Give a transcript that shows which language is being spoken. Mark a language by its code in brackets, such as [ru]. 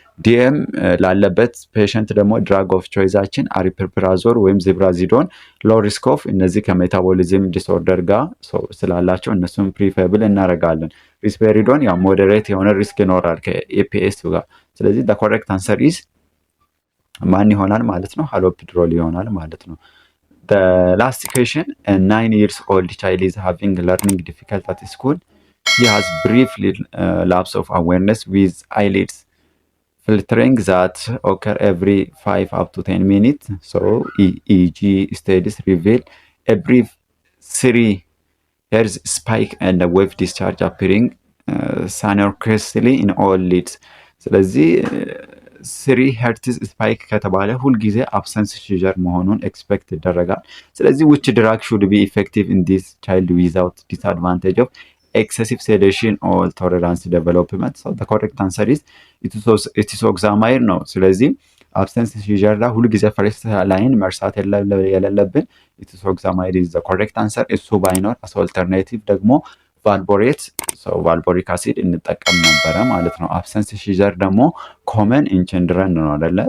[am] ዲኤም ላለበት ፔሸንት ደግሞ ድራግ ኦፍ ቾይዛችን አሪፒፕራዞል ወይም ዚብራዚዶን ሎ ሪስክ ኦፍ እነዚህ ከሜታቦሊዝም ዲስኦርደር ጋር ስላላቸው እነሱን ፕሪፌብል እናደርጋለን። ሪስፔሪዶን ያው ሞዴሬት የሆነ ሪስክ ይኖራል ከኤፒኤስ ጋር። ስለዚህ [en] the correct answer is [am] ማን ይሆናል ማለት ነው? [en] ሃሎፔሪዶል [am] ይሆናል ማለት ነው። [en] The last question, a 9 years old child is having learning difficulty at school. He has brief lapse of awareness with eyelids filtering that occur every 5 up to 10 minutes. So EEG studies reveal a brief 3 Hz spike and a wave discharge appearing simultaneously in all lids. [am] ስለዚህ 3 ሄርትዝ ስፓይክ ከተባለ ሁልጊዜ አብሰንስ ሲዠር መሆኑን ኤክስፔክት ይደረጋል። ስለዚህ [en] which drug should be effective in this child without disadvantage of excessive sedation or tolerance development? So the correct answer is [am] ኢቲሶክዛማይድ ነው። ስለዚህ አብሰንስ ሲዠር ላይ ሁልጊዜ ፈርስት ላይን መርሳት የሌለብን ኢቲሶክዛማይድ [en] is the correct answer። [am] እሱ ባይኖር [en] as alternative [am] ደግሞ ቫልቦሬት ቫልቦሪክ አሲድ እንጠቀም ነበረ ማለት ነው። አብሰንስ ሲዠር ደግሞ ኮመን ኢን ችልድረን ነው አይደለ?